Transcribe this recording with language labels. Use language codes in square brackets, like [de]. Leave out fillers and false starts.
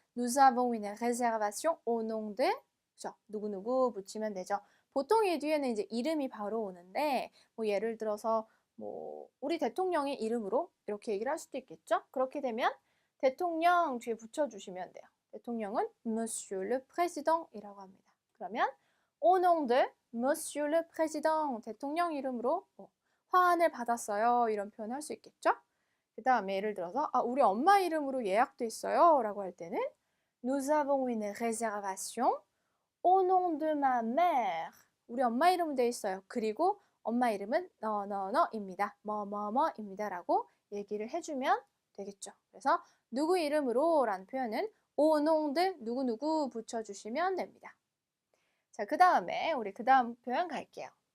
[fr] Nous avons une réservation au nom de [ko] 그렇죠? 누구누구 붙이면 되죠. 보통 이 뒤에는 이제 이름이 바로 오는데 뭐 예를 들어서 뭐 우리 대통령의 이름으로 이렇게 얘기를 할 수도 있겠죠. 그렇게 되면 대통령 뒤에 붙여주시면 돼요. 대통령은 Monsieur le Président이라고 합니다. [fr] 그러면 au nom de Monsieur le Président [ko] 대통령 이름으로 화환을 받았어요. 이런 표현 할 수 있겠죠. 그 다음에 예를 들어서 우리 엄마 이름으로 예약돼 있어요. 라고 할 때는 [fr] Nous avons une réservation au nom de ma mère. [ko] 우리 엄마 이름으로 돼 있어요. 그리고 엄마 이름은 너너너입니다. 뭐뭐뭐입니다. 라고 얘기를 해주면 되겠죠. 그래서 누구 이름으로 라는 표현은 au nom de 누구누구 붙여주시면 됩니다. 자, 그 다음에 우리 그 다음 표현 갈게요.